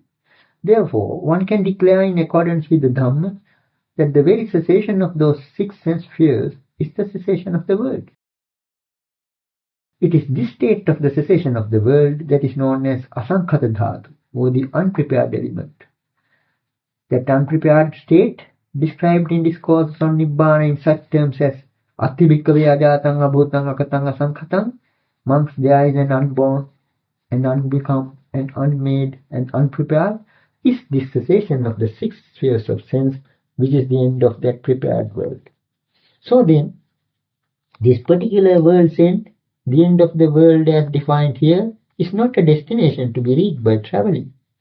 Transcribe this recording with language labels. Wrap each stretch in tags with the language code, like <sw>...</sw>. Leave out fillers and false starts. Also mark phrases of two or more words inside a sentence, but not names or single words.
<en>Therefore, one can declare in accordance with the Dhamma that the very cessation of those 6 sense spheres is the cessation of the world. It is this state of the cessation of the world that is known as</en> <pi>asankhata dhatu,</pi> <en>or the unprepared element. That unprepared state, described in discourses on Nibbāna in such terms as</en> <pi>Atti bhikkave ajātaṃ abhūtaṃ akataṃ asankhatam,</pi> <en>monks, there is an unborn, an unbecome, an unmade, and unprepared, is this cessation of the 6 spheres of sense, which is the end of that prepared world. So then, this particular world's end, the end of the world as defined here, is not a destination to be reached by traveling.</en>